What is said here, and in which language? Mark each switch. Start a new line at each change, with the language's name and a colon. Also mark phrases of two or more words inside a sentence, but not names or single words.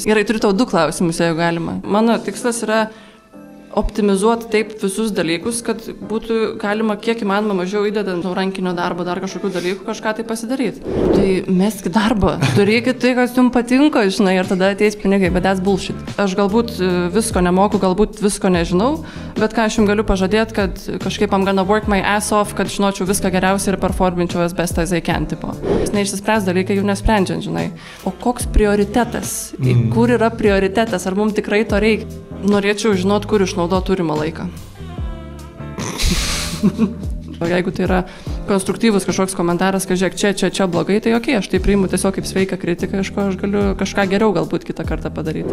Lithuanian: Gerai, turiu tau 2 klausimus, jeigu galima. Mano tikslas yra optimizuoti taip visus dalykus, kad būtų galima kiek įmanoma mažiau įdedant rankinio darbo, dar kažkokių dalykų, kažką tai pasidaryti. Tai meskit darbą, turėkit tai, kas jums patinka, žinai, ir tada ateis pinigai, bet
English: that's bullshit.
Lithuanian: Aš galbūt visko nemoku, galbūt visko nežinau, bet ką aš jums galiu pažadėti, kad kažkaip
English: I'm gonna work my ass off,
Lithuanian: kad žinočiau viską geriausiai ir performinčiau
English: as best as I can,
Lithuanian: tipo. Neišsispręs dalykai jų nesprendžiant, žinai. O koks prioritetas? Kur yra prioritetas? Ar mums tikrai to reikia? Norėčiau žinot, kur išnaudoti turimą laiką. Jeigu tai yra konstruktyvus kažkoks komentaras, kad žiūrėk, čia blogai, tai okei, aš tai priimu tiesiog kaip sveiką kritiką, aš galiu kažką geriau galbūt kitą kartą padaryti.